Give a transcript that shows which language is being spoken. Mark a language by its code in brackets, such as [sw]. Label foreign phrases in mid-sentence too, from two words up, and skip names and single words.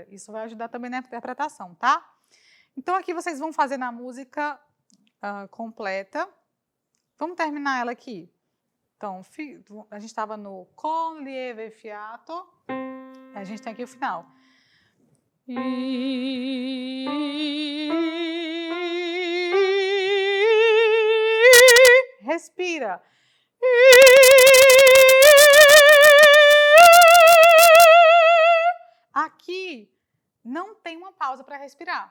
[pt] Isso vai ajudar também na interpretação, tá? Então, aqui vocês vão fazer na música completa. Vamos terminar ela aqui. Então, a gente estava no [it] con lieve fiato. [pt] A gente tem aqui o final. Respira. Aqui não tem uma pausa para respirar.